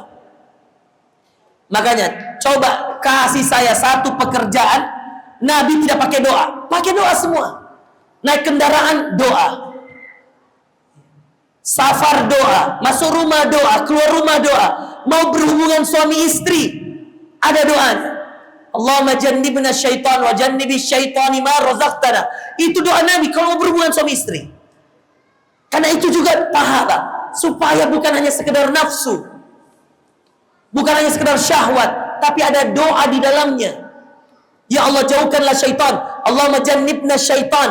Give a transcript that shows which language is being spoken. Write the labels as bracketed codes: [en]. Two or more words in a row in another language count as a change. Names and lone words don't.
[id] Makanya coba kasih saya satu pekerjaan Nabi tidak pakai doa. Pakai doa semua. Naik kendaraan doa, safar doa, masuk rumah doa, keluar rumah doa, mau berhubungan suami istri ada doanya. [ar] اللهم جنبنا الشيطان وجنب الشيطان ما رزقتنا. [id] Itu doa Nabi kalau mau berhubungan suami istri. Karena itu juga pahala. Supaya bukan hanya sekedar nafsu, bukan hanya sekedar syahwat, tapi ada doa di dalamnya. Ya Allah, jauhkanlah syaitan. [ar] اللهم جنبنا الشيطان.